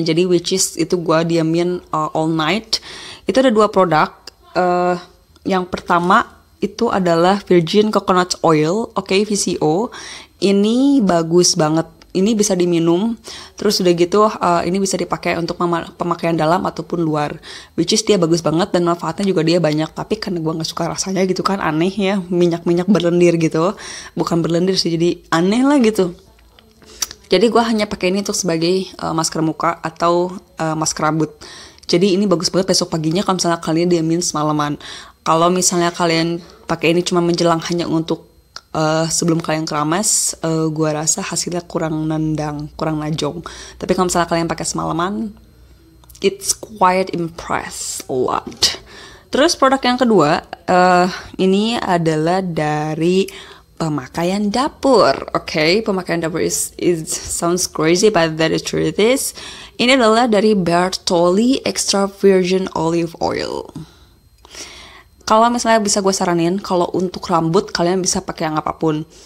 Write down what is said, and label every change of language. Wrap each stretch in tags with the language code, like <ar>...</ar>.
<id>Jadi which is itu gue diamin all night. Itu ada dua produk. Yang pertama itu adalah Virgin Coconut Oil, oke, VCO. Ini bagus banget. Ini bisa diminum, terus udah gitu ini bisa dipakai untuk pemakaian dalam ataupun luar. Which is dia bagus banget dan manfaatnya juga dia banyak. Tapi karena gue nggak suka rasanya gitu kan, aneh ya, minyak berlendir gitu. Bukan berlendir sih, jadi aneh lah gitu. Jadi gue hanya pakai ini untuk sebagai masker muka atau masker rambut. Jadi ini bagus banget besok paginya kalau misalnya kalian diamin semalaman. Kalau misalnya kalian pakai ini cuma menjelang hanya untuk sebelum kalian keramas, gue rasa hasilnya kurang nendang, kurang najong. Tapi kalau misalnya kalian pakai semalaman, it's quite impress a lot. Terus produk yang kedua, ini adalah dari pemakaian dapur.</id> <en>Oke, pemakaian dapur is sounds crazy, but that is true.</en> <id>Ini adalah dari Bertolli Extra Virgin Olive Oil. Kalau misalnya bisa gue saranin, kalau untuk rambut kalian bisa pakai yang apapun.</id>